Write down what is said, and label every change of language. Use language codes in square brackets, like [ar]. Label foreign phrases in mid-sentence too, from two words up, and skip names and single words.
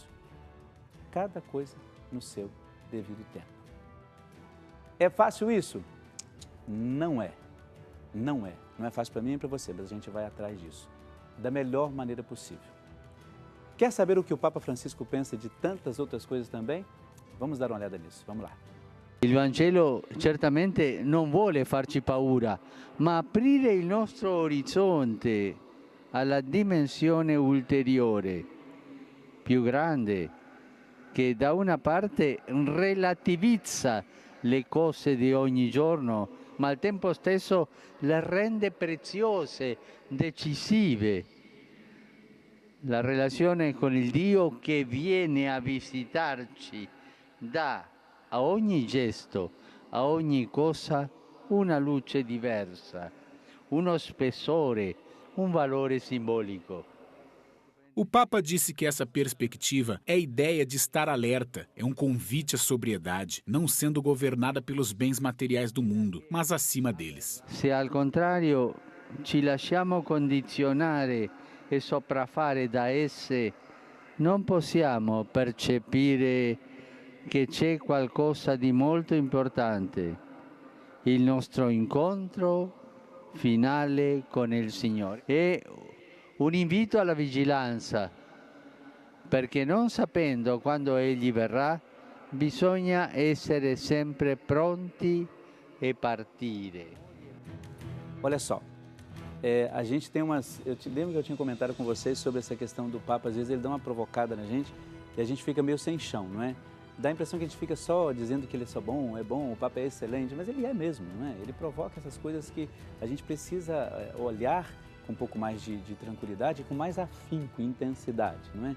[pt] Cada coisa no seu devido tempo. É fácil isso? Não é. Não é. Não é fácil para mim e para você, mas a gente vai atrás disso, da melhor maneira possível. Quer saber o que o Papa Francisco pensa de tantas outras coisas também? Vamos dar uma olhada nisso, vamos lá. [it] Il Vangelo certamente non vuole farci paura, ma aprire il nostro orizzonte alla dimensione ulteriore, più grande, che da una parte relativizza le cose di ogni giorno, ma al tempo stesso le rende preziose, decisive. La relazione con il Dio che viene a visitarci dà a ogni gesto, a ogni cosa, una luce diversa, uno spessore, un valore simbolico. [pt] O Papa disse que essa perspectiva é a ideia de estar alerta, é um convite à sobriedade, não sendo governada pelos bens materiais do mundo, mas acima deles. [it] Se al contrario ci lasciamo condizionare e sopraffare da esse, non possiamo percepire che c'è qualcosa di molto importante, il nostro incontro finale con il Signore. È un invito alla vigilanza, perché non sapendo quando Egli verrà, bisogna essere sempre pronti e partire. [pt] Olha só, a gente tem umas... lembro que eu tinha comentado com vocês sobre essa questão do Papa, às vezes ele dá uma provocada na gente e a gente fica meio sem chão, não é? Dá a impressão que a gente fica só dizendo que ele é só bom, o Papa é excelente, mas ele é mesmo, não é? Ele provoca essas coisas que a gente precisa olhar com um pouco mais de tranquilidade, com mais afinco e intensidade, não é?